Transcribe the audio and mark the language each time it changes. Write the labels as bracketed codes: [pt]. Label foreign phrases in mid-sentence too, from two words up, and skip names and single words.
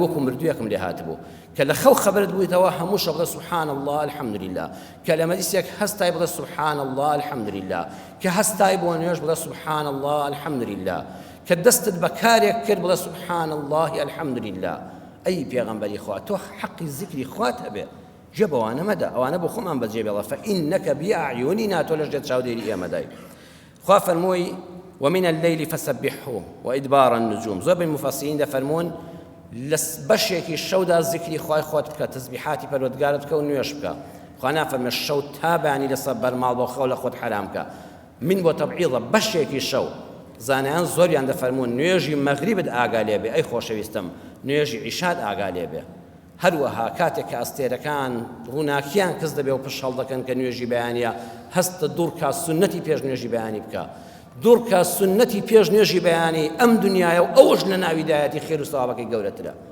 [ckb] وەکو مردوویەکم لێ هاتبوو کە لە خەو خەبەرت بوویتەوە هەمووشە بڵێ [ar] سوبحان الله الحەمدولله [ckb] کە لە مەجلیسێک هەستای بڵێ [ar] سوبحان الله الحەمدولله [ckb] کە هەستای بۆ نوێژ بڵێ [ar] سوبحان الله الحەمدولله [ckb] کە دەستت بە کارێک کرد بڵێ [ar] سوبحان الله الحەمدولله [ckb] ئەی پێغەمبەری خوا تۆ حەقی زیکری خوات هەبێ جێ بەوانە مەدە ئەوانە بۆ خۆمان بەجێ بێڵە [ar] فەئینەکە بئەعیونینا [ckb] تۆ لەش دێت چاودێری ئێمەدای خوا فەرمووی [ar] ومن الليل فسبحه وإدبار النجوم [ckb] زۆر بین مفەسرین دەفەرمون لە بەشێکی شەودا زیکری خوای خۆت بکە تەسبیحاتی پەروەردگارت بکە و نوێژ بکە خوا نافەرمێ شەو تا بەیانی لەسەر بەرماڵ بۆ خەو لە خۆت حرام بکە من بۆ تەبعیضە بەشێکی شەو زانایان زۆریان دەفەرمون نوێژی مەغریبت ئاگا لێ بێ ئەی خۆشەویستم نوێژی عیشات ئاگا لێ بێ هەروەها کاتێک کە ئەستێرەکان ڕووناکیان کەس دەبێ و پشت هەڵدەکەن کە نوێژی بەیانیە هەستە دوور کا سونەتی پێش نوێژی بەیانی بکە دوور کا سونەتی پێش نوێژی بەیانی ئەم دنیایە و ئەوەش لە ناویدایەتی خێر و سەوابەکەی گەورەترە